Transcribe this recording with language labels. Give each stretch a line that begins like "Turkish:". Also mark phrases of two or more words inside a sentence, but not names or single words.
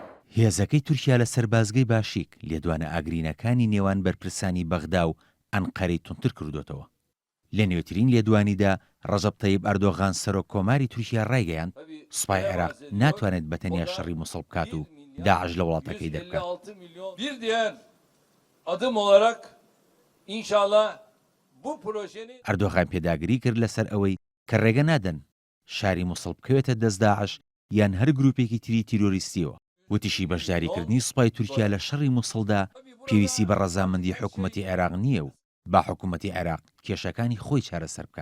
Central Kurdish: هێزەکەی تورکیا لە سەربازگەی باشیک لێدوانە ئاگرینەکانی نێوان بەرپرسانی بەغدا و ئەنقەرەی تونتر کردوتەوە. لە نوێترین لێدوانیدا ڕەجەب تەیب ئەردۆغان سەرۆک کۆماری تورکیا ڕایگەیاند سوپای عێراق ناتوانێت بەتەنیا شەڕی موسڵ بکات و داعش لە وڵاتەکەی دەربکات.
Turkish: Bir diğer adım olarak inşallah bu projenin
Central Kurdish: ئەردۆغان پێداگری کرد لەسەر ئەوەی کە ڕێگە نادەن شاری موسڵ بکەوێتە دەست داعش یان هەر گروپێکی تری تیرۆریستیەوە. وتیشی بەشداریکردنی سوپای تورکیا لە شەڕی موسڵدا پێویستی بە ڕەزامەندی حکوومەتی عێراق نییە و با حکوومەتی عێراق کێشەکانی خۆی چارەسەر بکات.